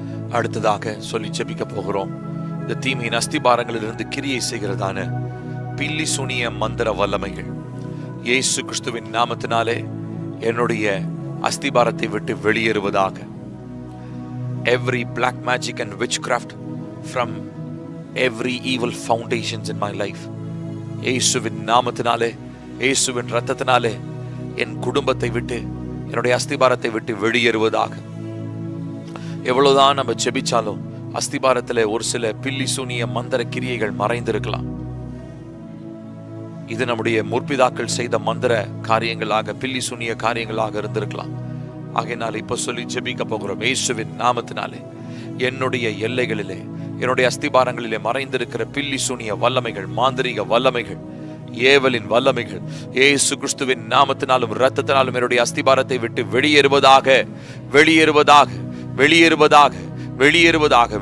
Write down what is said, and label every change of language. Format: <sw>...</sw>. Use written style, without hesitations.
<ta>அடுத்ததாக சொல்லி ஜெபிக்க போகிறோம். இந்த தீமையின் அஸ்திபாரங்களிலிருந்து கிரியை செய்கிறதான பில்லி சுனிய மந்திர வல்லமைகள் இயேசு கிறிஸ்துவின் நாமத்தினாலே என்னுடைய அஸ்திபாரத்தை விட்டு வெளியேறுவதாக.</ta> <en>Every black magic and witchcraft from every evil foundations in my life,</en> <ta>இயேசுவின் நாமத்தினாலே, இயேசுவின் இரத்தத்தினாலே என் குடும்பத்தை விட்டு, என்னுடைய அஸ்திபாரத்தை விட்டு வெளியேறுவதாக. எவ்வளவுதான் நம்ம ஜெபிச்சாலும் அஸ்திபாரத்திலே ஒரு சில பில்லி சூனிய மந்திர கிரியைகள் மறைந்திருக்கலாம். இது நம்முடைய முற்பிதாக்கள் செய்த மந்திர காரியங்களாக, பில்லி சூனிய காரியங்களாக இருந்திருக்கலாம். ஆகையினால் இப்ப சொல்லி ஜெபிக்க போகிறோம். இயேசுவின் நாமத்தினாலே என்னுடைய எல்லைகளிலே, என்னுடைய அஸ்திபாரங்களிலே மறைந்திருக்கிற பில்லி சூனிய வல்லமைகள், மாந்திரிக வல்லமைகள், ஏவலின் வல்லமைகள் இயேசு கிறிஸ்துவின் நாமத்தினாலும் இரத்தத்தினாலும் என்னுடைய அஸ்திபாரத்தை விட்டு வெளியேறுவதாக, வெளியேறுவதாக, வெளியேறுவதாக, வெளியேறுவதாக.</ta>